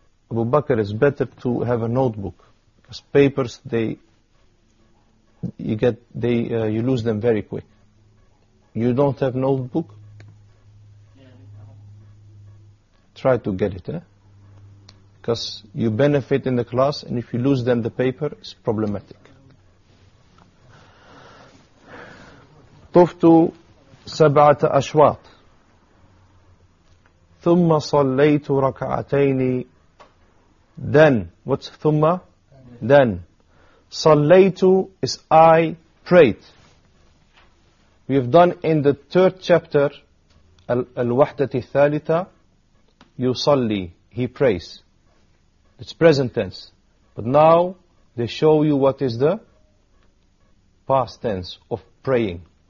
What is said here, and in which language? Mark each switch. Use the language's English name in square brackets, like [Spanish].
[English] Abu Bakr, it's better to have a notebook. Because papers, you lose them very quick. You don't have notebook? try to get it. Because you benefit in the class, and if you lose them the paper, it's problematic. [Arabic] طفتُ سبعة أشواط ثم صليت ركعتين [English] then what's [Arabic] ثم [English] then [Arabic] صليت [English] is I prayed. We have done in the third chapter [Arabic] الوحدة الثالثة يصلي [English] he prays. It's present tense, but now they show you what is the past tense of praying.